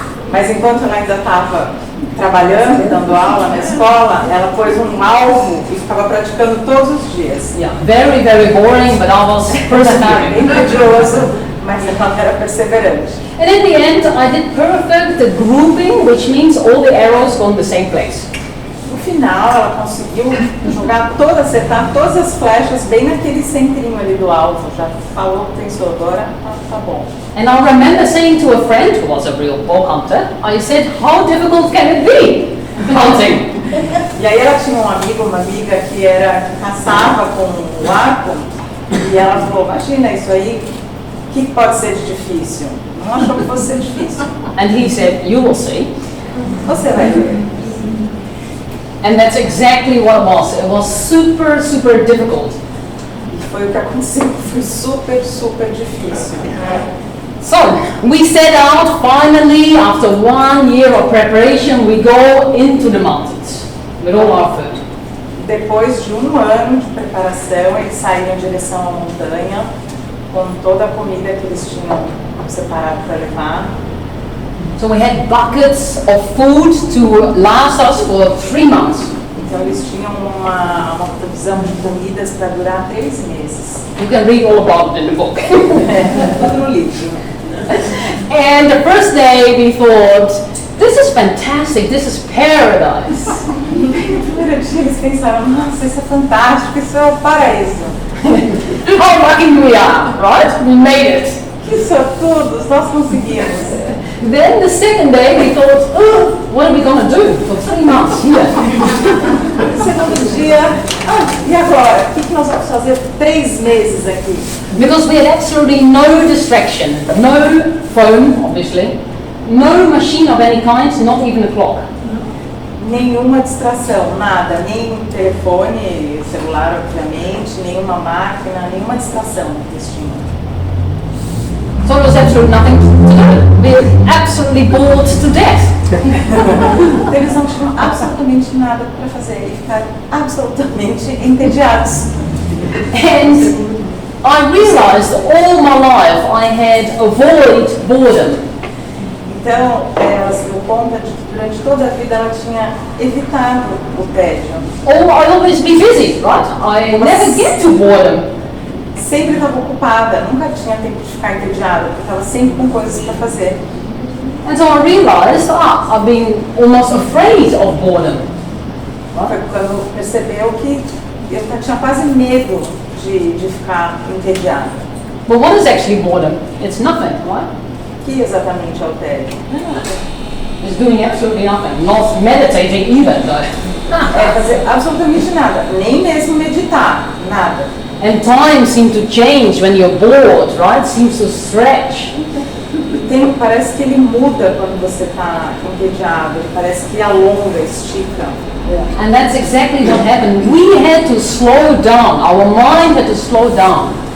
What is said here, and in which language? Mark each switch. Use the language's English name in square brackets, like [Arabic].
[Portuguese] Mas enquanto ela ainda estava trabalhando e dando aula na escola, ela pôs um alvo e ficava praticando todos os dias. [English] Yeah, very, very boring, but I was [Portuguese] Bem [English] persevering. [Portuguese] tedioso, mas ela era perseverante. [English] And in the end, I did perfect grouping, which means all the arrows go in the same place. [Portuguese] No final, ela conseguiu acertar todas as flechas bem naquele centrinho ali do alvo. Já falou, pensou, agora tá bom. [English] And I remember saying to a friend who was a real bow hunter, I said, how difficult can it be hunting? [Portuguese] E aí ela tinha um amigo, uma amiga que caçava com o arco, e ela falou, imagina isso aí, o que pode ser de difícil? Não achou que fosse ser difícil. [English] And he said, you will see. [Portuguese] Você vai ver. [English] And that's exactly what it was. It was super, super difficult. [Portuguese] E foi o que aconteceu, foi super, super difícil. [English] So, we set out finally, after 1 year of preparation, we go into the mountains with all our food. [Portuguese] Depois de 1 ano de preparação, eles saíram em direção à montanha, com toda a comida que eles tinham separado para levar. [English] So we had buckets of food to last us for 3 months. [Portuguese] Então eles tinham uma provisão de comidas para durar 3 meses. [English] You can read all about it in the book. [Portuguese] Tudo no livro. [English] And the first day we thought, this is fantastic, this is paradise. [Portuguese] No primeiro dia eles pensaram, nossa, isso é fantástico, isso é o paraíso. [English] How lucky we are, right? We made it. [Portuguese] Que sortudos, nós conseguimos. [English] Then the second day we thought, oh, what are we going to do for 3 months here? [Portuguese] No segundo dia, e agora? O que nós vamos fazer 3 meses aqui? [English] Because we had absolutely no distraction, no phone, obviously, no machine of any kind, not even a clock. [Portuguese] Nenhuma distração, nada, nem telefone, celular, obviamente, nenhuma máquina, nenhuma distração que eles tinham. [English] So there was absolutely nothing to do. We were absolutely bored to death. [Portuguese] Eles não tinham absolutamente nada para fazer e ficaram absolutamente entediados. [English] And I realized all my life I had avoided boredom. [Portuguese] Então, ela se deu conta de que durante toda a vida ela tinha evitado o tédio. [English] Or I'd always be busy, right? I never get to boredom. [Portuguese] Sempre estava ocupada, nunca tinha tempo de ficar entediada, porque estava sempre com coisas para fazer. [English] And so I realized, I've been almost afraid of boredom. [Portuguese] Foi quando percebeu que eu tinha quase medo de ficar entediada. [English] But what is actually boredom? It's nothing, right? [Portuguese] O que exatamente é o tédio? [English] It's doing absolutely nothing. Not meditating either, though. [Portuguese] É fazer absolutamente nada, nem mesmo meditar, nada. [English] And time seems to change when you're bored, right? It seems to stretch. [Portuguese] Parece que ele muda quando você está entediado, ele parece que alonga, estica. [English] And that's exactly what happened. We had to slow down. Our mind had to slow down.